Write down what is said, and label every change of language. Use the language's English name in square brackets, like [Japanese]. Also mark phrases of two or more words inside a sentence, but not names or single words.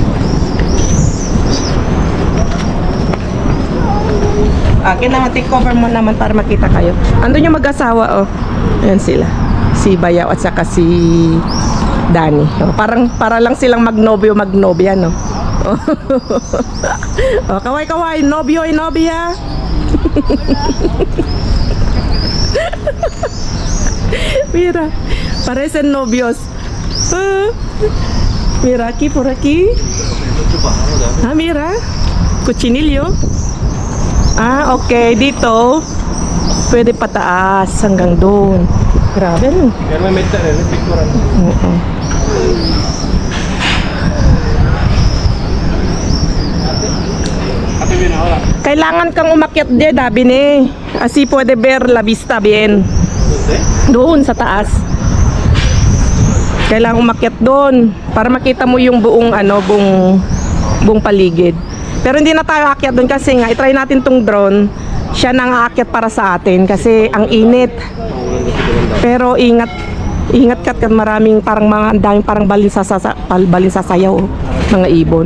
[Filipino] Kailangan take cover mo naman para makita kayo. Andun yung mag-asawa, oh. Ayan sila. Si Bayaw at saka si Danny. Oh, para lang silang magnobya, no? Oh, oh kaway-kaway. [Spanish] Nobyo y nobya. Mira, parecen novios. Mira, aquí, por aquí. Mira. Cuchinillo. Okay. [Filipino] Dito, pwede pataas hanggang doon. Grabe, no? Pero may picture. Oo. Kailangan kang umakyat din, dabi ni. [Spanish] Así puede ver la vista bien. [Filipino] Doon sa taas. Kailangan umakyat doon para makita mo yung buong buong paligid. Pero hindi na tayo aakyat doon kasi nga i-try natin tong drone. Siya nang aakyat para sa atin kasi ang init. Pero ingat ka maraming parang ang daming parang balin sasayaw, mga ibon.